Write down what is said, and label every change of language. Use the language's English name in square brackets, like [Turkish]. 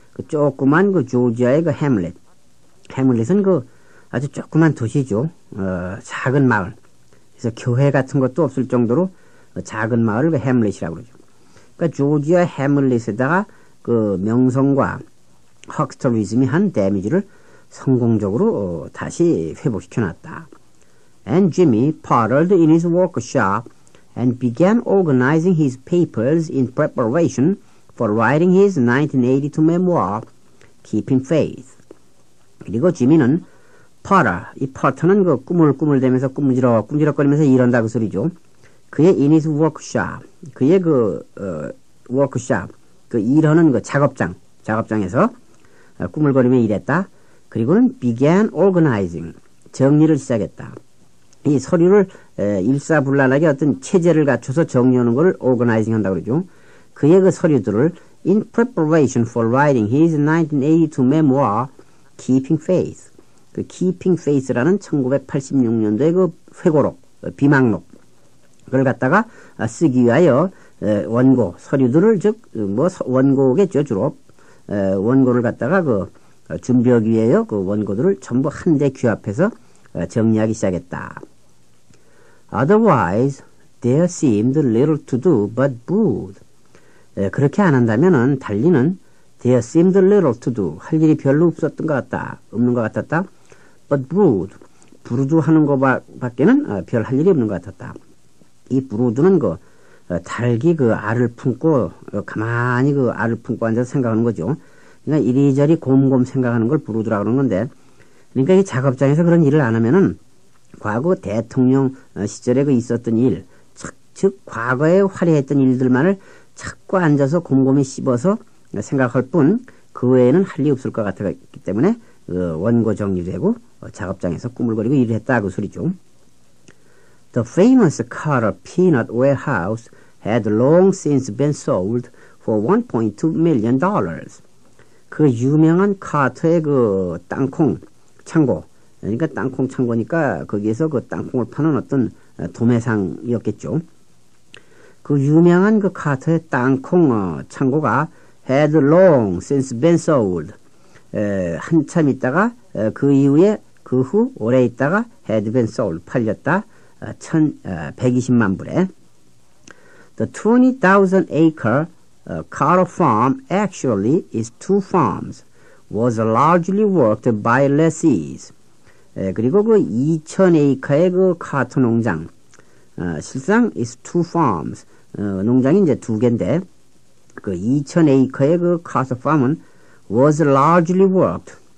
[Korean] 조그만 조지아의 hamlet. hamlet은 아주 조그만 도시죠. 작은 마을. 그래서 교회 같은 것도 없을 정도로 작은 마을을 hamlet이라고 그러죠. 그러니까 조지아 hamlet에다가 명성과 헉스터리즘이 한 데미지를 성공적으로 다시 회복시켜놨다. [English] And Jimmy pottered in his workshop and began organizing his papers in preparation for writing his 1982 memoir, Keeping Faith. [Korean] 그리고 지미는 이 퍼터는 꾸물꾸물대면서 꾸물지럭거리면서 이런다 그 소리죠. 그의 [English] in his workshop, [Korean] 그의 workshop, 일하는 작업장에서 꾸물거리며 일했다. 그리고는 [English] began organizing, [Korean] 정리를 시작했다. 이 서류를 일사불란하게 어떤 체제를 갖춰서 정리하는 것을 organizing 한다고 그러죠. 그의 서류들을 [English] in preparation for writing his 1982 memoir, Keeping Faith. [Korean] Keeping Faith라는 1986년도의 회고록, 비망록. 그걸 갖다가 쓰기 위하여 원고, 서류들을 원고겠죠, 주로. 원고를 갖다가 준비하기 위하여 원고들을 전부 한데 규합해서 정리하기 시작했다. [English] Otherwise, there seemed little to do but brood. [Korean] 그렇게 안 한다면은 달리는 [English] there seemed little to do. [Korean] 할 일이 별로 없는 것 같았다. [English] But brood. [Korean] 부르주하는 것밖에는 별 할 일이 없는 것 같았다. 이 브루드는 달기 알을 품고 가만히 알을 품고 앉아서 생각하는 거죠. 그러니까 이리저리 곰곰 생각하는 걸 브루드라고 그러는 건데, 그러니까 이 작업장에서 그런 일을 안 하면은 과거 대통령 시절에 있었던 일, 즉 과거에 화려했던 일들만을 자꾸 앉아서 곰곰이 씹어서 생각할 뿐 그 외에는 할 일이 없을 것 같았기 때문에 원고 정리되고 작업장에서 꾸물거리고 일을 했다 그 소리죠. [English] The famous Carter Peanut Warehouse had long since been sold for $1.2 million. [Korean] 그 유명한 카터의 그 땅콩 창고, 그러니까 땅콩 창고니까 거기에서 그 땅콩을 파는 어떤 도매상이었겠죠. 그 유명한 그 카터의 땅콩 창고가 [English] had long since been sold. [Korean] 한참 있다가 그 이후에 그 후 오래 있다가 [English] had been sold [Korean] 팔렸다. 120만 불에. [English] The 20,000 acre Carter farm actually is two farms. Was largely worked by lessees. [Korean] 그리고 그 2,000에이커의 그 카터 농장, 실상 [English] is two farms. [Korean] 농장이 이제 두 개인데, 그 2,000에이커의 그 카터 farm은 [English] was largely worked.